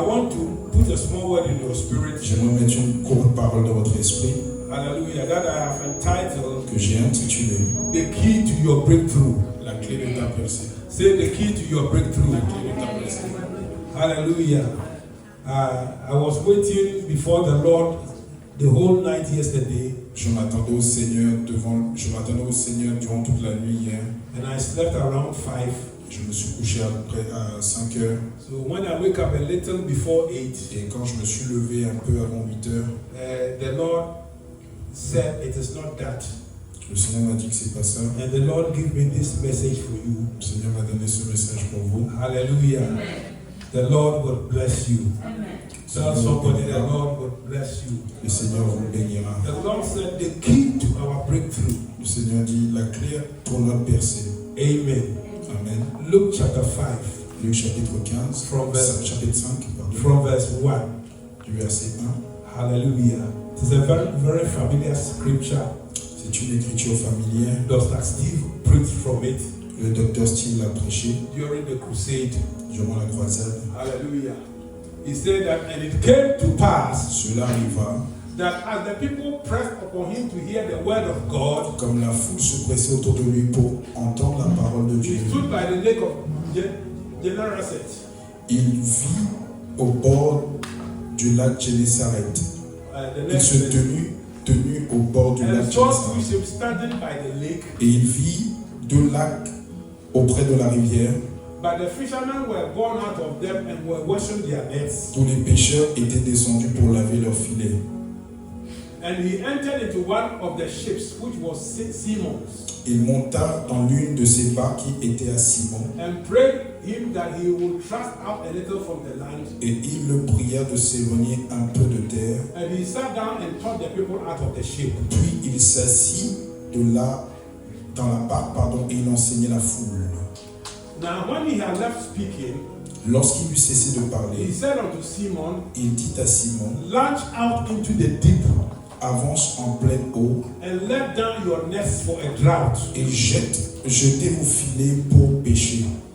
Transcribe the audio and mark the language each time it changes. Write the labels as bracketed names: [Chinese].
[English] I want to put a small word in your spirit. [French] J'aimerais mettre une courte parole dans votre esprit [English] Hallelujah. That I have entitled [French] que j'ai intitulée [English] The Key to Your Breakthrough. [French] La clé de ta percée. [English] Say the key to your breakthrough. [French] La clé de ta percée. [English] Hallelujah. I was waiting before the Lord the whole night yesterday, [French] Je m'attendais au Seigneur durant toute la nuit hier. [English] and I slept around 5. [French] Je me suis couché à 5 heures. [English] So when I wake up a little before 8, [French] Et quand je me suis levé un peu avant 8 heures, [English] the Lord said it is not that. [French] le Seigneur m'a dit que c'est pas ça. [English] And the Lord gave me this message for you. [French] Le Seigneur m'a donné ce message pour vous. [English] Hallelujah. The Lord will bless you. Tell somebody the Lord will bless you. [French] Le Seigneur vous bénira. [English] The Lord said the key to our breakthrough. [French] Le Seigneur dit la clé pour notre percée. [English] Amen. Amen. Luke chapter 5. [French] Luc chapitre 15, chapitre 5, pardon, [English] From verse 1. [French] du verset 1. [English] Hallelujah. It is a very, very familiar scripture. [French] C'est une écriture familière. [English] Dr. Steve preached from it [French] Le docteur Steele l'a prêché [English] during the crusade. [French] durant la croisade. [English] Hallelujah. He said that, and it came to pass [French] Cela arriva, [English] that as the people pressed upon him to hear the word of God, [French] comme la foule se pressait autour de lui pour entendre la parole de Dieu. [English] he stood by the lake of Gennesaret. [French] Il vit au bord du lac Génésaret. [English] The [French] Il [English] next [French] se [English] verse. [French] tenu au bord du [English] And [French] lac [English] saw [French] Génésaret. [English] two ships standing by the lake, [French] Et il vit deux lacs auprès de la rivière. [English] but the fishermen were gone out of them and were washing their nets. [French] Tous les pêcheurs étaient descendus pour laver leurs filets. [English] And he entered into one of the ships, which was Simon's, [French] Il monta dans l'une de ces barques qui était à Simon. [English] and prayed him that he would thrust out a little from the land. [French] Et il le pria de s'éloigner un peu de terre. [English] And he sat down and taught the people out of the ship. [French] Puis il s'assit de là dans la barque, et il enseignait la foule. [English] Now when he had left speaking, [French] Lorsqu'il eut cessé de [English] he [French] parler, [English] said unto Simon, [French] il dit à Simon, [English] launch out into the deep [French] avance en pleine eau [English] and let down your nets for a drought. [French] et jetez vos filets pour pêcher.